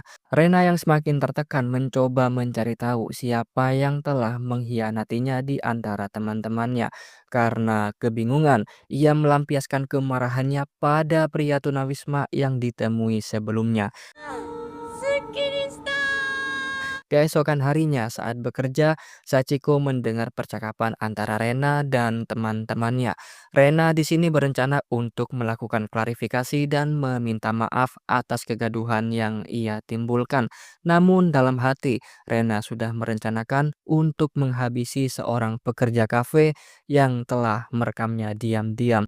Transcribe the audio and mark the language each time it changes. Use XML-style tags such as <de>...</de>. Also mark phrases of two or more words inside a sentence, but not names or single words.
<id>Rena yang semakin tertekan mencoba mencari tahu siapa yang telah mengkhianatinya di antara teman-temannya. Karena kebingungan, ia melampiaskan kemarahannya pada pria tunawisma yang ditemui sebelumnya.</id> <ja>すっきりした</ja> <id>Keesokan harinya saat bekerja, Sachiko mendengar percakapan antara Rena dan teman-temannya. Rena di sini berencana untuk melakukan klarifikasi dan meminta maaf atas kegaduhan yang ia timbulkan. Namun dalam hati, Rena sudah merencanakan untuk menghabisi seorang pekerja kafe yang telah merekamnya diam-diam.</id>